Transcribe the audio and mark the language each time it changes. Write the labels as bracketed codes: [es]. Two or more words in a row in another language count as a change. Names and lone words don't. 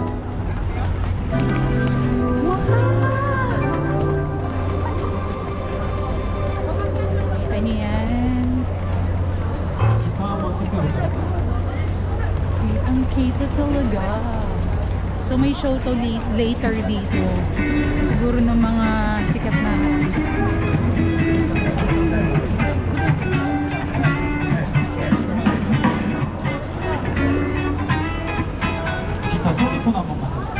[tl] Kita niyo yan. Kitang-kita talaga. So may show to later dito. Siguro ng mga sikat na artist. [ko] 자, 소리폰 한 번만.